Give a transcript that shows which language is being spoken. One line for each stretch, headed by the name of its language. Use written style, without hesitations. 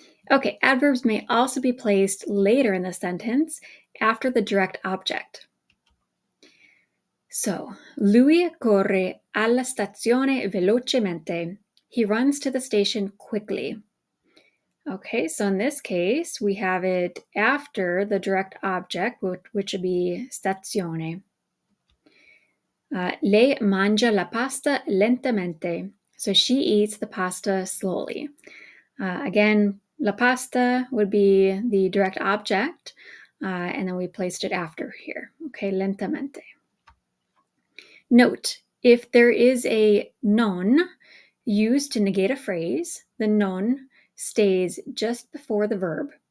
English: Okay, adverbs may also be placed later in the sentence after the direct object.
Italian: So, lui corre alla stazione velocemente.
English: He runs to the station quickly. Okay, so in this case, we have it after the direct object, which would be stazione.
Italian: Lei mangia la pasta lentamente.
English: So she eats the pasta slowly. Again, la pasta would be the direct object, and then we placed it after here. Okay, lentamente. Note, if there is a non used to negate a phrase, the non stays just before the verb.